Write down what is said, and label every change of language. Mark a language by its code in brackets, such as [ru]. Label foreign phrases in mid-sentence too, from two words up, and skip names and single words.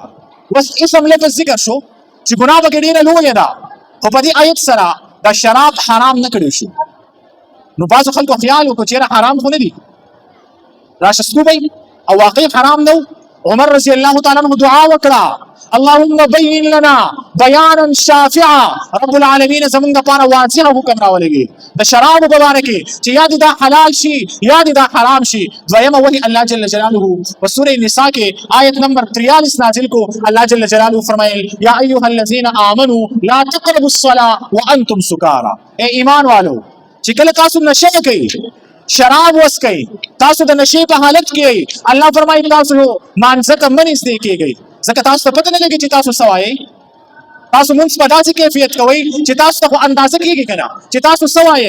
[ps] بس اسم لفظ ذکر شو چې ګناه پکې ډېره لویه ده خو په دې آیت سره دا شراب حرام نه کړی شو. نو بعضو خلکو خیال وکړو چې حرام خو نه دي راشه سکوبئ او واقعي حرام نه. عمر [ar] رضی الله تعالی عنہ [ps] دعا وکړه [ar] اللهم بین لنا بیانا شافعا، رب العالمین [ps] زمونږ دپاره واضح حکم راولېږي د شرابو په باره کې چې یا دې دا حلال شي یا دې دا حرام شي. دویمه ولې الله [ar] جل جلاله [ps] په سورې نساء کې آیت نمبر 43 نازل کو. الله [ar] جل جلاله [ps] فرمایل [ar] یا ایها الذین آمنوا لا تقربوا الصلاة وانتم سکارى، [ur] اے ایمان والو [ps] چې کله تاسو نشه کوئ شراب وڅکئ تاسو د نشې په حالت کې الله فرمایي تاسو مانځه ته مه نږدې کېږئ ځکه تاسو ته پته نه لګي چې تاسو څه وایئ. تاسو مونځ په داسې کیفیت کوئ چې تاسو ته خو اندازه کېږي که نه چې تاسو څه وایئ.